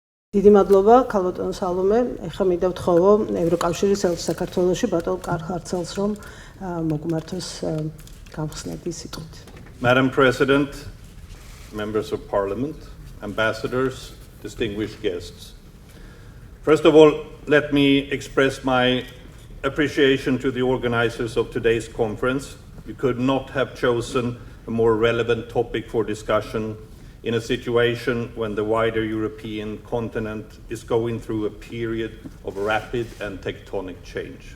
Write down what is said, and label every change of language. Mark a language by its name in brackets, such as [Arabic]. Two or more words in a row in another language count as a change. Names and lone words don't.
[Georgian] დიდი მადლობა, ქალბატონო სალომე. ეხლა მინდა ვთხოვო ევროკავშირის ელჩს საქართველოში ბატონ კარლ ჰარცელს, რომ მოგმართოს გავხსნები სიტყვით. [English] Madam President, members of Parliament, ambassadors, distinguished guests. First of all, let me express my appreciation to the organizers of today's conference. You could not have chosen a more relevant topic for discussion in a situation when the wider European continent is going through a period of rapid and tectonic change.